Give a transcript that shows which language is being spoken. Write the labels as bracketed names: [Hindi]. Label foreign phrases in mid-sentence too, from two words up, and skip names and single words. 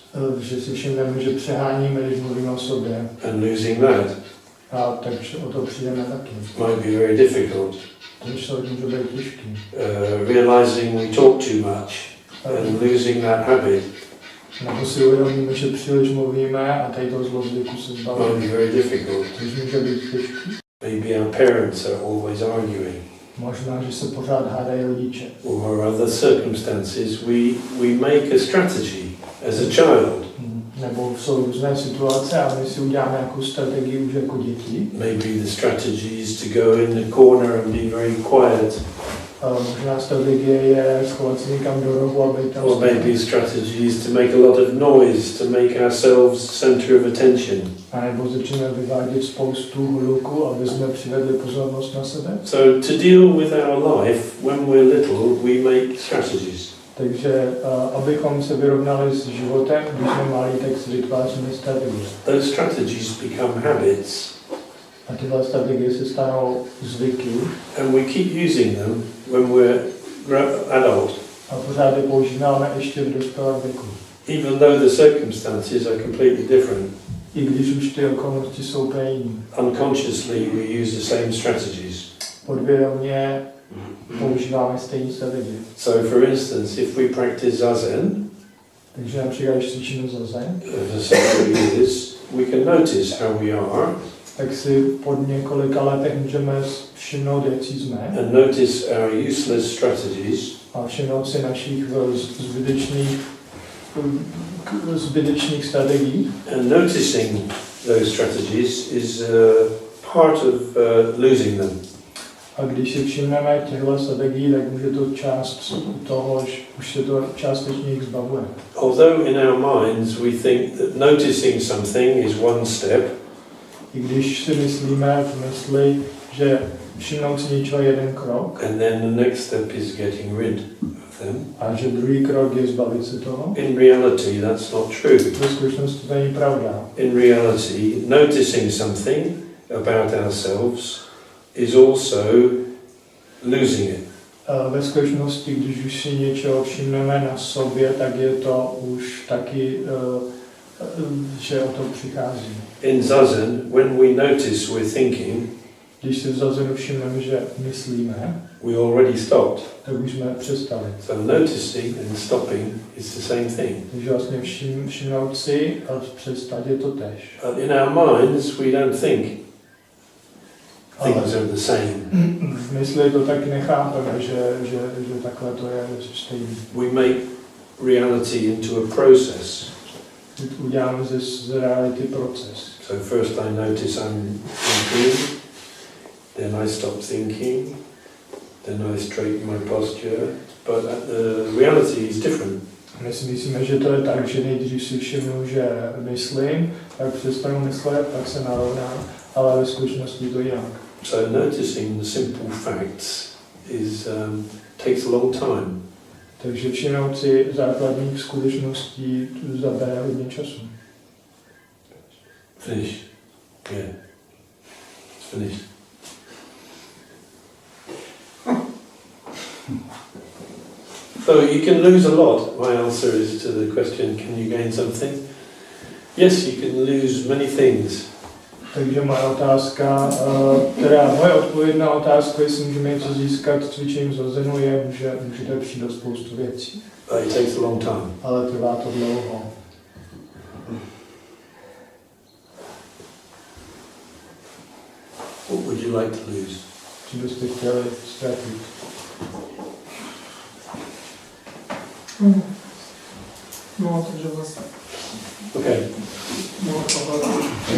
[Czech] Že si všimneme, že přeháníme, když mluvíme o sobě. [English] and losing that [Czech] A takže o to přijdeme taky. [English] might be very difficult. [Czech] To může být těžký. [English] Realizing we talk too much and losing that habit [Czech] Nebo si uvědomíme, že příliš mluvíme a tady toho zlozvyku se [English] might [Czech] zbavíme. [English] be very difficult. [Czech] To může být těžký. [English] Maybe our parents are always arguing, [Czech] Možná, že se pořád hádají rodiče. [English] or other circumstances. We make a strategy as a child. [Czech] Nebo jsou různé situace a my si uděláme nějakou strategii už jako děti. [English] Maybe the strategy is to go in the corner and be very quiet. [Czech] Možná strategie je schovat se někam do rohu a být tam. [English] Or maybe strategy is to make a lot of noise, to make ourselves center of attention. [Czech] A nebo začneme vyvádět spoustu hluku, aby jsme přivedli pozornost na sebe. [English] So to deal with our life when we're little, we make strategies. [Czech] Takže abychom se vyrovnali s životem, když jsme malí, tak si vytváříme strategie. [English] Those strategies become habits, [Czech] A tyhle strategie se stanou zvyky [English] and we keep using them when we're adult, [Czech] a pořád je používáme ještě v dospělém věku. [English] even though the circumstances are completely different. [Czech] I když už ty okolnosti jsou úplně jiný. [English] Unconsciously, we use the same strategies. [Czech] Podvědomě používáme stejné strategie. [English] So, for instance, if we practice zazen [Czech] Takže například, když cvičíme zazen, [English] for several years, we can notice how we are [Czech] tak si po několika letech můžeme všimnout, jak jsme, [English] and notice our useless strategies [Czech] a všimnout si našich zbytečných strategií. [English] and noticing those strategies is part of losing them. [Czech] A když si všimneme těchto strategií, tak může to část toho, že už se to částečně jich zbavuje. [English] Although in our minds we think that noticing something is one step, [Czech] I když si myslíme v mysli, že všimnout si něčeho je jeden krok, [English] and then the next step is getting rid of them, [Czech] a že druhý krok je zbavit se toho, [English] in reality that's not true. [Czech] ve skutečnosti to není pravda. [English] In reality, noticing something about ourselves is also losing it. [Czech] Ve skutečnosti, když už si něčeho všimneme na sobě, tak je to už taky, že o to přichází. [English] In zazen, when we notice we're thinking, [Czech] Když si v zazenu všimneme, že myslíme, [English] we already stopped. [Czech] tak už jsme přestali. [English] So noticing and stopping is the same thing. [Czech] Takže vlastně všimnout si a přestat je to též. [English] But in our minds, we don't think things are the same. [Czech] V mysli to tak nechápeme, že takhle to je stejný. [English] We make reality into a process. [Czech] Uděláme z reality proces. [English] So first I notice I'm thinking, then I stop thinking, then I straighten my posture, but the reality is different. [Czech] My si myslíme, že to je tak, že nejdřív si všimnu, že myslím, tak přestanu myslet, pak se narovnám, ale ve skutečnosti to jinak. [English] So noticing the simple facts is takes a long time. [Czech] Takže všimnout si základních skutečností zabere hodně času. [English] Finish. Yeah. It's finished. So you can lose a lot. My answer is to the question, can you gain something? Yes, you can lose many things. [Czech] Takže moje otázka, moje odpověď na otázku, jestli můžeme něco získat cvičením zazenu, je, že můžete přijít do spoustu věcí. [English] But it takes a long time. [Czech] Ale trvá to dlouho. [English] What would you like to lose? [Czech] Co byste chtěli ztratit? No, takže vlastně Okay.